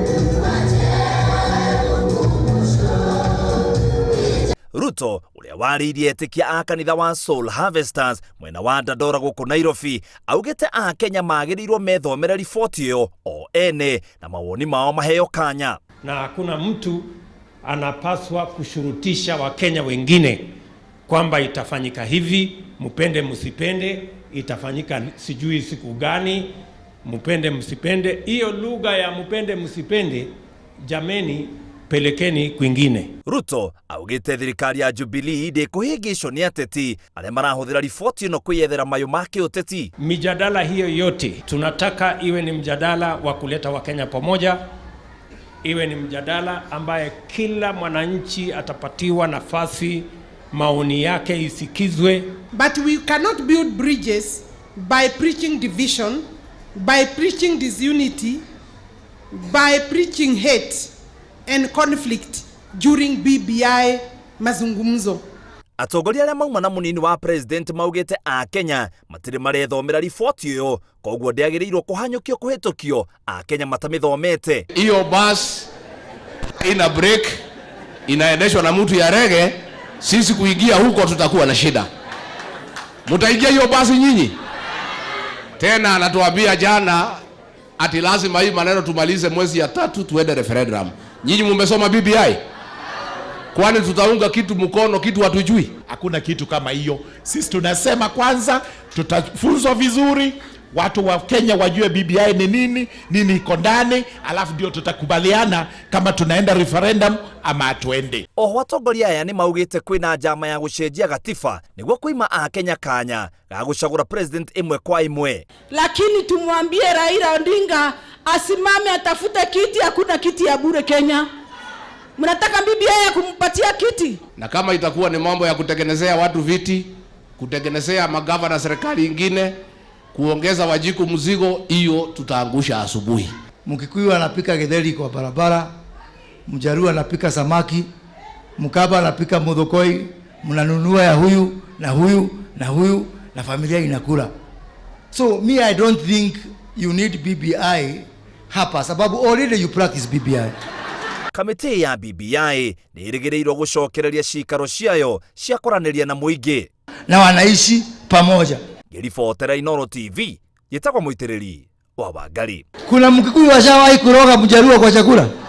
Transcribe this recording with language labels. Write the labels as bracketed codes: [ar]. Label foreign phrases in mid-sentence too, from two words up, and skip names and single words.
[ki] Ruto uria waririe etikia a kanitha wa Soul Harvesters mwena wa Dandora gũkũ Nairobi augite Akenya magĩrĩirwo methomere riboti ĩyo o ene na mawoni mao maheo kanya. [sw] Na hakuna mtu anapaswa kushurutisha Wakenya wengine kwamba itafanyika hivi, mupende msipende, itafanyika sijui siku gani, mupende msipende. Hiyo lugha ya mupende msipende, jameni, pelekeni kwingine. [ki] Ruto augite thirikari ya Jubilee ndĩkũhĩngĩcwo nĩ ateti arĩa marahũthĩra riboti ĩno kwĩyethera mayũ ma kĩũteti. [sw] Mijadala hiyo yote tunataka iwe ni mjadala wa kuleta Wakenya pamoja, iwe ni mjadala ambaye kila mwananchi atapatiwa nafasi, maoni yake isikizwe. [en] But we cannot build bridges by preaching division, by preaching disunity, by preaching hate and conflict during BBI mazungumzo. [ki] Atongoria arĩa mauma na munini wa president maugite Akenya matirĩ marethomera riboti ĩyo, koguo ndĩagĩrĩirwo kũhanyũkio kũhĩtũkio Akenya matamĩthomete. [sw] Hiyo bus ina break, inaendeshwa na mtu ya rege, sisi kuingia huko tutakuwa na shida. Mutaingia hiyo basi nyinyi? Tena anatuambia jana ati lazima hii maneno tumalize mwezi ya 3 tuende referendum. Nyinyi mmesoma BBI? Kwani tutaunga kitu mkono kitu hatujui? Hakuna kitu kama hiyo. Sisi tunasema kwanza tutafunzwa vizuri, watu wa Kenya wajue BBI ni nini, nini iko ndani, alafu ndio tutakubaliana kama tunaenda referendum ama atuende. [ki] Oho atongoria aya ni maugite kwina njama ya gũcenjia gatiba nĩguo kuima Akenya kanya ga gũcagũra president imwe kwa imwe. [sw] Lakini tumwambie Raila Odinga asimame atafute kiti, hakuna kiti ya bure Kenya. Mnataka BBI ya kumpatia kiti? Na kama itakuwa ni mambo ya kutengenezea watu viti, kutengenezea magavana serikali ingine, kuongeza wajiku mzigo, hiyo tutaangusha asubuhi. Mkikuyu anapika githeri kwa barabara, Mjaruo anapika samaki, Mkaba anapika mudhokoi, mnanunua ya huyu na huyu na huyu na familia inakula. [en] So me I don't think you need BBI [sw] hapa, sababu [en] already you practice BBI. [ki] Kamĩtĩ ya BBI nĩ ĩrĩgĩrĩirwo gũcokereria ciikaro ciayo cia kũranĩria na mũingĩ [sw] na wanaishi pamoja. [ki] Ngĩribotera Inooro TV, gĩtagwo mũitĩrĩri wa Wangari. [sw] Kuna Mkikuyu washawahi kuroga Mjaruo kwa chakula?